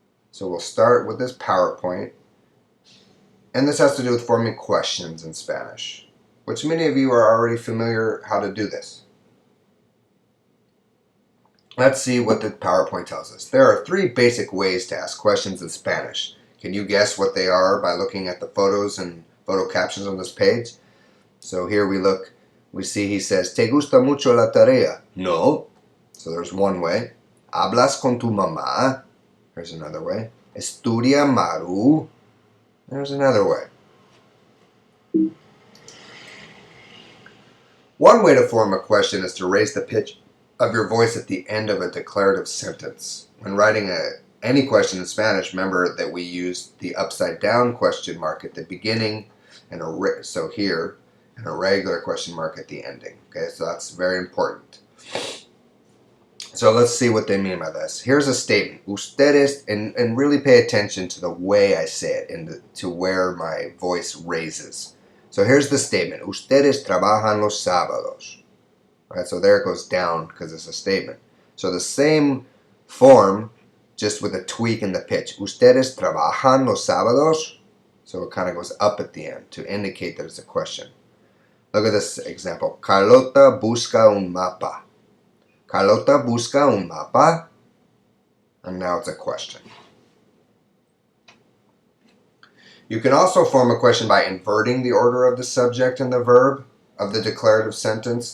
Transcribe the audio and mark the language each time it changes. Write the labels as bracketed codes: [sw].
[en] So we'll start with this PowerPoint, and this has to do with forming questions in Spanish, which many of you are already familiar how to do this. Let's see what the PowerPoint tells us. There are 3 basic ways to ask questions in Spanish. Can you guess what they are by looking at the photos and photo captions on this page? So here we see he says, [es] ¿Te gusta mucho la tarea? [en] No. So there's one way. [es] ¿Hablas con tu mamá? [en] There's another way. [es] ¿Estudia Maru? [en] There's another way. One way to form a question is to raise the pitch of your voice at the end of a declarative sentence. When writing any question in Spanish, remember that we use the upside down question mark at the beginning, and so here, and a regular question mark at the ending. Okay, so that's very important. So let's see what they mean by this. Here's a statement. Ustedes, and really pay attention to the way I say it and to where my voice raises. So here's the statement. [es] Ustedes trabajan los sábados. [en] Right, so there it goes down because it's a statement. So the same form, just with a tweak in the pitch. [es] Ustedes trabajan los sábados. [en] So it kind of goes up at the end to indicate that it's a question. Look at this example. [es] Carlota busca un mapa. Carlota busca un mapa. [en] And now it's a question. You can also form a question by inverting the order of the subject and the verb of the declarative sentence.